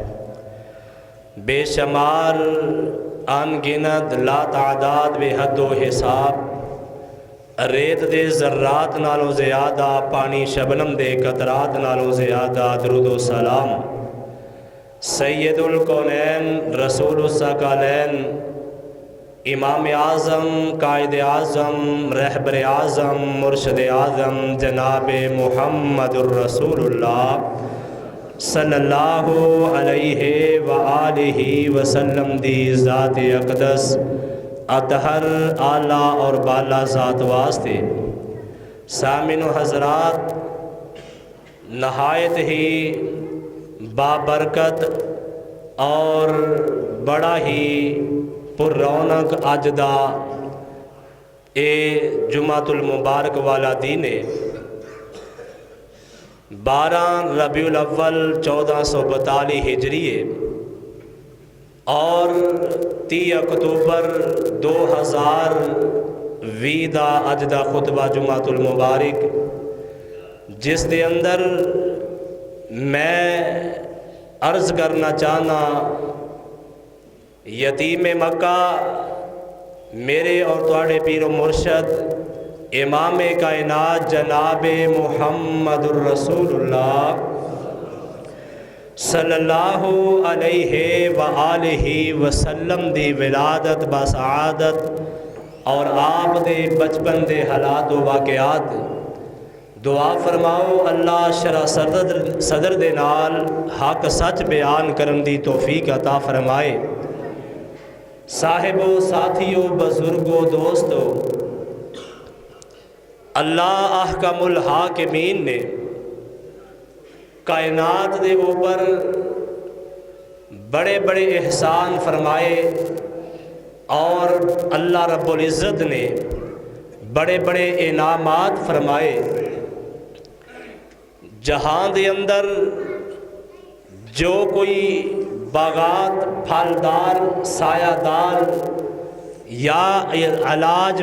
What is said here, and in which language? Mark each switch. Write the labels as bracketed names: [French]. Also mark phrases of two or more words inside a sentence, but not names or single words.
[Punjabi] بے شمار ان گنت لا تعداد بے حد و حساب ریت دے ذرات نالوں زیادہ پانی شبنم دے قطرات نالوں زیادہ درود و سلام سید الکونین رسول الثقلین امام اعظم قائد اعظم رہبر اعظم مرشد اعظم جناب محمد رسول اللہ [Arabic] صلى الله عليه وآله وسلم [Punjabi] دی ذات اقدس اطہر اعلیٰ اور بالا ذات واسطے سامعین حضرات نہایت ہی بابرکت اور بڑا ہی پررونق اج دا اے جمعۃ المبارک والا دن ہے. 12 ربیع الاول 1442 ہجری اور 30 اکتوبر 2020 دا اج دا خطبہ جمعۃ المبارک جس دے اندر میں عرض کرنا چاہنا یتیم مکہ میرے اور تہاڈے پیر مرشد امام کائنات جناب محمد رسول اللہ [Arabic] صلى الله عليه وآله وسلم [Punjabi] دی ولادت باسعادت اور آپ دے بچپن دے حالات و واقعات دعا فرماؤ اللہ شرح صدر دے نال حق سچ بیان کرن دی توفیق عطا فرمائے. صاحبو ساتھیو بزرگو دوستو، اللہ احکم الحاکمین نے کائنات دے اوپر بڑے بڑے احسان فرمائے اور اللہ رب العزت نے بڑے بڑے انعامات فرمائے. جہاں دے اندر جو کوئی باغات پھلدار سایہ دار یا علاج